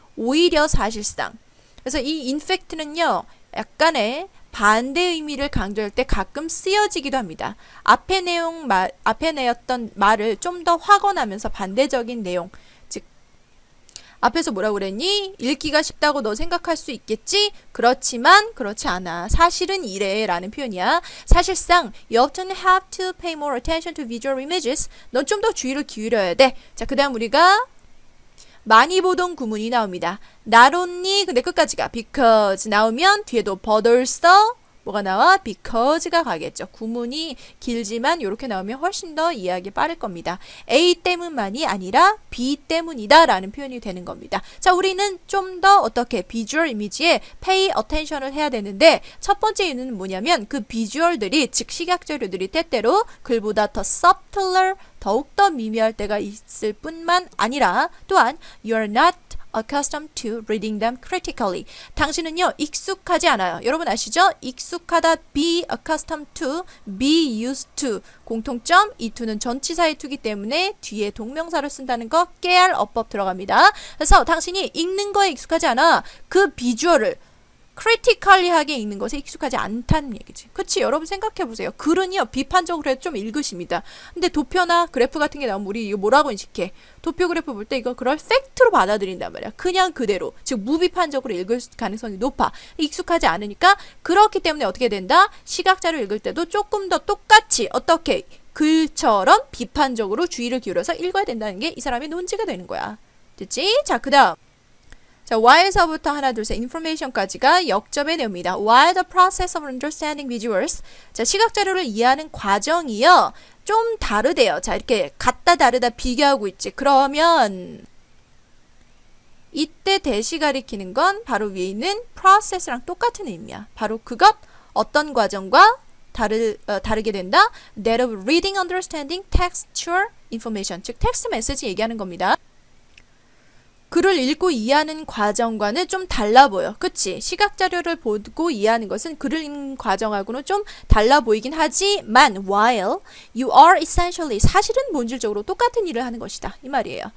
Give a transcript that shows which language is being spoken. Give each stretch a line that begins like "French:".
Korean: 오히려 사실상. 그래서 이 in fact는요, 약간의 반대 의미를 강조할 때 가끔 쓰여지기도 합니다. 앞에 내었던 말을 좀 더 확언하면서 반대적인 내용, 즉 앞에서 뭐라고 그랬니? 읽기가 쉽다고 너 생각할 수 있겠지? 그렇지만 그렇지 않아. 사실은 이래 라는 표현이야. 사실상
English: you often have to pay more attention to visual images.
Korean: 넌 좀 더 주의를 기울여야 돼. 자, 그 다음 우리가 많이 보던 구문이 나옵니다.
English: not only,
Korean: 근데 끝까지가 because 나오면 뒤에도
English: but also
Korean: 뭐가 나와? because가 가겠죠. 구문이 길지만 이렇게 나오면 훨씬 더 이해하기 빠를 겁니다. A 때문만이 아니라 B 때문이다 라는 표현이 되는 겁니다. 자, 우리는 좀 더 어떻게 비주얼 이미지에 pay attention을 해야 되는데 첫 번째 이유는 뭐냐면 그 비주얼들이 즉 시각 자료들이 때때로 글보다 더 subtler 더욱더 미묘할 때가 있을 뿐만 아니라 또한
English: you're not accustomed to reading them critically.
Korean: 당신은요, 익숙하지 않아요. 여러분 아시죠? 익숙하다,
English: be accustomed to, be used to.
Korean: 공통점, 이 to는 전치사의 to이기 때문에 뒤에 동명사를 쓴다는 거 깨알 어법 들어갑니다. 그래서 당신이 읽는 거에 익숙하지 않아. 그 비주얼을 크리티컬리하게 읽는 것에 익숙하지 않다는 얘기지. 그치? 여러분 생각해보세요. 글은요, 비판적으로 해도 좀 읽으십니다. 근데 도표나 그래프 같은 게 나오면 우리 이거 뭐라고 인식해? 도표 그래프 볼 때 이거 그걸 팩트로 받아들인단 말이야. 그냥 그대로. 즉, 무비판적으로 읽을 가능성이 높아. 익숙하지 않으니까 그렇기 때문에 어떻게 된다? 시각자료 읽을 때도 조금 더 똑같이 어떻게 글처럼 비판적으로 주의를 기울여서 읽어야 된다는 게 이 사람의 논지가 되는 거야. 됐지? 자, 그 다음. 자, while서부터 하나, 둘, 셋, information까지가 역점의 내용입니다.
English: While the process of understanding visuals.
Korean: 자, 시각 자료를 이해하는 과정이요. 좀 다르대요. 자, 이렇게 같다 다르다 비교하고 있지. 그러면 이때 대시 가리키는 건 바로 위에 있는 process랑 똑같은 의미야. 바로 그것, 어떤 과정과 다르게 된다.
English: That of reading, understanding, textual information.
Korean: 즉, 텍스트 메시지 얘기하는 겁니다. 글을 읽고 이해하는 과정과는 좀 달라 보여. 그치? 시각 자료를 보고 이해하는 것은 글을 읽는 과정하고는 좀 달라 보이긴 하지만
English: while you are essentially
Korean: 사실은 본질적으로 똑같은 일을 하는 것이다. 이 말이에요.